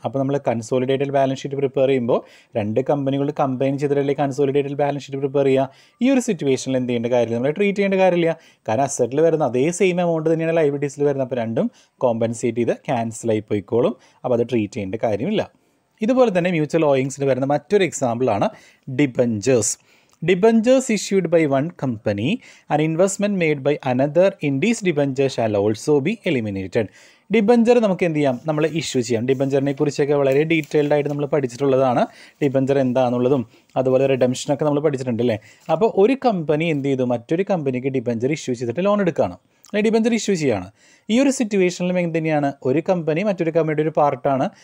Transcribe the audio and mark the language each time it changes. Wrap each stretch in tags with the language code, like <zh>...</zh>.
<ml>അപ്പോൾ നമ്മൾ consolidated balance sheet prepare ചെയ്യുമ്പോൾ രണ്ട് കമ്പനികൾ combine ചെയ്തിട്ടല്ലേ consolidated balance sheet prepare ചെയ്യുക. ഈ ഒരു സിറ്റുവേഷനിൽ എന്ത് ചെയ്യേണ്ട കാര്യമില്ല, നമ്മൾ ട്രീറ്റ് ചെയ്യേണ്ട കാര്യമില്ല, കാരണം അസറ്റിൽ വരുന്ന അതേ സെയിം എമൗണ്ട് തന്നെയാണ് ലയബിലിറ്റീസിൽ വരുന്നത്. അപ്പോൾ രണ്ടും കോമ്പൻസേറ്റ് ചെയ്ത് ക്യാൻസൽ ആയി പോയിക്കോളും, അപ്പോൾ അത് ട്രീറ്റ് ചെയ്യേണ്ട കാര്യമില്ല. ഇതുപോലെ തന്നെ മ്യൂച്വൽ ഓയിങ്സിന് വരുന്ന മറ്റൊരു എക്സാമ്പിളാണ് debentures.</ml> <en>Debentures issued by one company and investment made by another in these debentures shall also be eliminated.</en> <ml>Debenture നമുക്ക് എന്ത് ചെയ്യാം, നമ്മൾ ഇഷ്യൂ ചെയ്യാം. ഡിബഞ്ചറിനെ കുറിച്ചൊക്കെ വളരെ ഡീറ്റെയിൽഡ് ആയിട്ട് നമ്മൾ പഠിച്ചിട്ടുള്ളതാണ്. ഡിബഞ്ചർ എന്താണെന്നുള്ളതും അതുപോലെ റിഡംഷനൊക്കെ നമ്മൾ പഠിച്ചിട്ടുണ്ട് അല്ലേ. അപ്പോൾ ഒരു കമ്പനി എന്ത് ചെയ്തു, മറ്റൊരു കമ്പനിക്ക് ഡിബഞ്ചർ ഇഷ്യൂ ചെയ്തിട്ട് ലോൺ എടുക്കുകയാണ്, അല്ലെങ്കിൽ ഡിബഞ്ചർ ഇഷ്യൂ ചെയ്യുകയാണ്. ഈ ഒരു സിറ്റുവേഷനിലും എന്ത് തന്നെയാണ്, ഒരു കമ്പനി മറ്റൊരു കമ്പനിയുടെ ഒരു പാർട്ടാണ്.</ml>